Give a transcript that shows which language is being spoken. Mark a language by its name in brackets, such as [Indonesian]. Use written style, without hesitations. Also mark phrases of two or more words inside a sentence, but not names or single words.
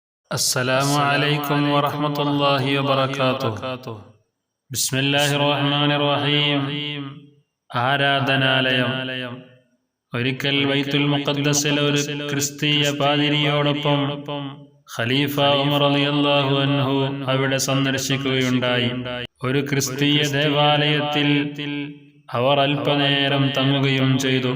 [Arabic] السلام عليكم ورحمة الله وبركاته. بسم الله الرحمن الرحيم. [Malayalam] ആരാധനാലയം. ഒരിക്കൽ ബൈത്തുൽ മുഖദ്ദസിൽ ഒരു ക്രിസ്തീയ പാതിരിയോടൊപ്പം ഖലീഫ ഉമർ [Arabic] رضي الله عنه [Malayalam] അവിടെ സന്ദർശിക്കുകയുണ്ടായി. ഒരു ക്രിസ്തീയ ദേവാലയത്തിൽ അവർ അല്പനേരം തങ്ങുകയും ചെയ്തു.